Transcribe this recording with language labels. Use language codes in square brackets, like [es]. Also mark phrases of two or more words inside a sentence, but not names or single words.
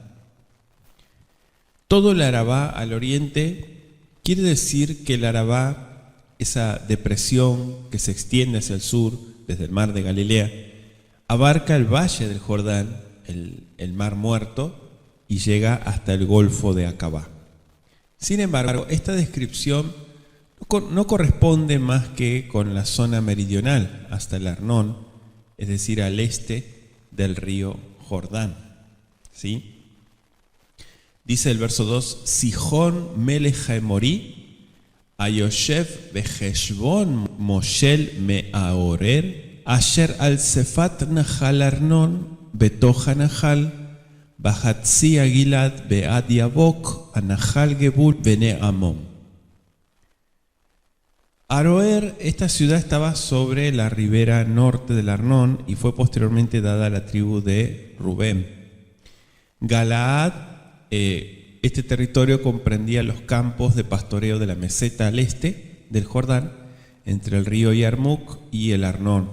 [es] Todo el Arabá al oriente quiere decir que el Arabá, esa depresión que se extiende hacia el sur desde el mar de Galilea, abarca el valle del Jordán, el mar muerto, y llega hasta el golfo de Acabá. Sin embargo, esta descripción no corresponde más que con la zona meridional hasta el Arnón, es decir, al este del río Jordán. ¿Sí? Dice el verso 2, [he] סיחון מלך האמורי היושב בחשבון מושל מערוער אשר על שפת נחל ארנון ותוך הנחל וחצי הגלעד ועד יבק הנחל גבול בני עמון. [es] Aroer, esta ciudad estaba sobre la ribera norte del Arnón y fue posteriormente dada a la tribu de Rubén. Galaad, este territorio comprendía los campos de pastoreo de la meseta al este del Jordán, entre el río Yarmuk y el Arnón.